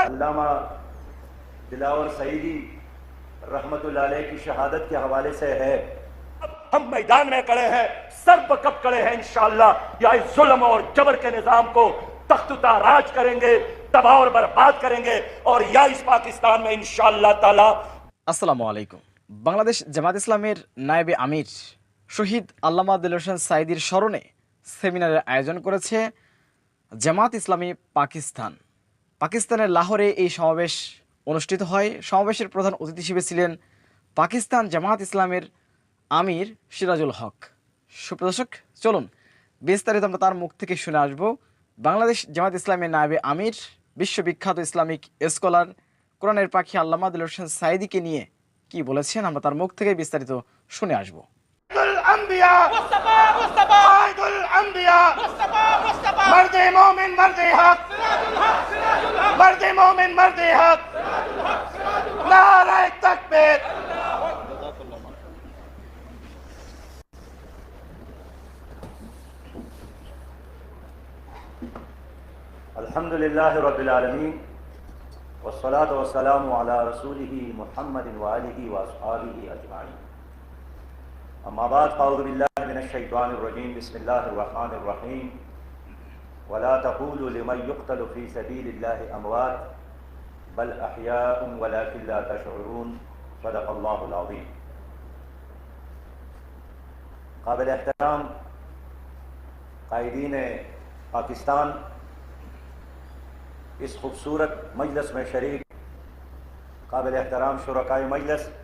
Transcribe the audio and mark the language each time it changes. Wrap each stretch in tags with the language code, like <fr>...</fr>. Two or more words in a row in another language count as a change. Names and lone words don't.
<ur>علامہ دلاور سعیدی رحمت اللہ علیہ کی شہادت کے حوالے سے ہے. اب ہم میدان میں کھڑے ہیں, سر بکف کھڑے ہیں انشاءاللہ. یا اس ظلم اور جبر کے نظام کو تخت تاراج کریں گے, تباہ اور برباد کریں گے, اور یا اس پاکستان میں انشاءاللہ تعالی.</ur> <ar>السلام عليكم.</ar> <bn>বাংলাদেশ জামাত ইসলামের নায়েবে আমির শহীদ আল্লামা দিলওয়ার হোসেন সাঈদীর স্মরণে সেমিনারের আয়োজন করেছে জামাত ইসলামী পাকিস্তান। পাকিস্তানের লাহোরে এই সমাবেশ অনুষ্ঠিত হয়। সমাবেশের প্রধান অতিথি হিসেবে ছিলেন পাকিস্তান জামাত ইসলামের আমির সিরাজুল হক। সুপ্রদর্শক, চলুন বিস্তারিত আমরা তার মুখ থেকে শুনে আসব। বাংলাদেশ জামাত ইসলামের নায়েবে আমির, বিশ্ববিখ্যাত ইসলামিক স্কলার, কোরআনের পাখি আল্লামা দিলওয়ার হোসেন সাঈদীকে নিয়ে কি বলেছেন আমরা তার মুখ থেকে বিস্তারিত শুনে আসব।</bn> <ur>الانبیاء مصطفیٰ مصطفیٰ قائد الانبیاء مصطفیٰ مصطفیٰ مرد مومن مرد حق سراج الحق سراج الحق مرد مومن مرد حق نعرہ تکبیر.</ur> <ar>الحمدللہ رب العالمین والصلاة والسلام علی رسولہ محمد وآلہ واصحابہ اجمعین. اما بعد فاعوذ باللہ من الشیطان الرجیم. بسم اللہ الرحمن الرحیم. ولا تقولوا لمن يقتل في سبيل الله اموات بل احیاء ولكن لا تشعرون. صدق اللہ العظیم.</ar> <ur>قابل احترام قائدین پاکستان، اس خوبصورت مجلس میں شریک قابل احترام شرکائے مجلس،</ur>